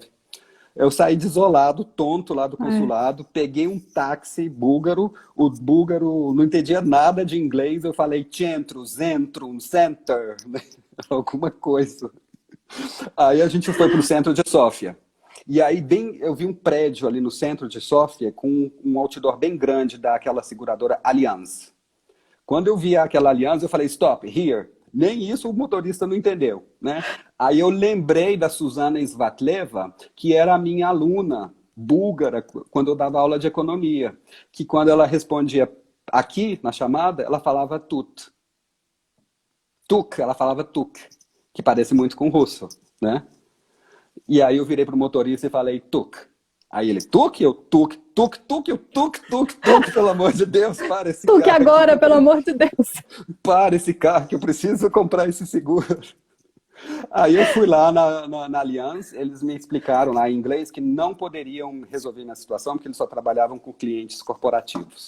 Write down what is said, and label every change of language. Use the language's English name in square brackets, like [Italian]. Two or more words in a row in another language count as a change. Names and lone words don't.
[Portuguese] Eu saí desolado, tonto lá do consulado, peguei um táxi búlgaro, o búlgaro não entendia nada de inglês, eu falei centro, center, alguma coisa. Aí a gente foi para o centro de Sófia. E aí eu vi um prédio ali no centro de Sófia com um outdoor bem grande daquela seguradora Allianz. Quando eu vi aquela Allianz, eu falei, [English] stop, here. [Portuguese] Nem isso o motorista não entendeu, né? Aí eu lembrei da Suzana Svatleva, que era a minha aluna búlgara, quando eu dava aula de economia, que quando ela respondia aqui, na chamada, ela falava tut. Tuk, ela falava tuk, que parece muito com russo, né? E aí eu virei pro motorista e falei tuk. Aí ele, tuk, eu tuk, tuk, tuk, eu tuk, tuk, tuk, pelo amor de Deus, para esse carro. Tuk agora, pelo amor de Deus. Para esse carro, que eu preciso comprar esse seguro. Aí eu fui lá na Allianz, eles me explicaram lá em inglês que não poderiam resolver minha situação, porque eles só trabalhavam com clientes corporativos.